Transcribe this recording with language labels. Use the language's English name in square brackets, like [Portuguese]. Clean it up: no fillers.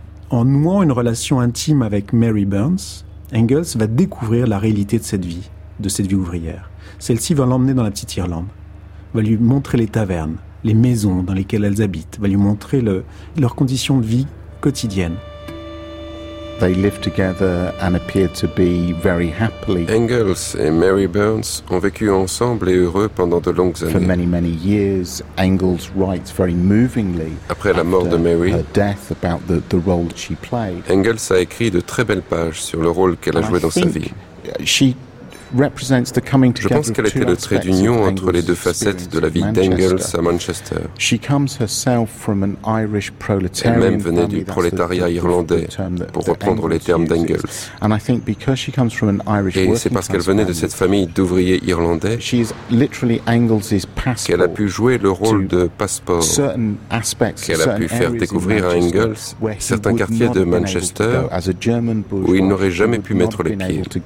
[French] En nouant une relation intime avec Mary Burns, Engels va découvrir la réalité de cette vie ouvrière. Celle-ci va l'emmener dans la petite Irlande, va lui montrer les tavernes, les maisons dans lesquelles elles habitent, va lui montrer leurs conditions de vie quotidiennes. [English] They lived together and appeared to be very happily. [French] Engels et Mary Burns ont vécu ensemble et heureux pendant de longues années. [English] For many, many years, Engels writes very movingly. [French] Après la mort de Mary, [English] her death about the role she played. [French] Engels a écrit de très belles pages sur le rôle qu'elle a joué dans sa vie. [English] She represents the coming together. [French] Je pense qu'elle était le trait d'union entre les deux facettes de la vie d'Engels à Manchester. [English] She comes herself from an Irish proletarian. [French] Elle-même venait du prolétariat irlandais, pour reprendre les termes d'Engels. [English] And I think because she comes from an Irish working. [French] Et c'est parce qu'elle venait de cette famille d'ouvriers irlandais. [English] She is literally Engels's passport. [French] Qu'elle a pu jouer le rôle de passeport. [English] Certain aspects. [French] Qu'elle a pu faire découvrir à Engels certains quartiers de Manchester où il n'aurait jamais pu mettre les pieds.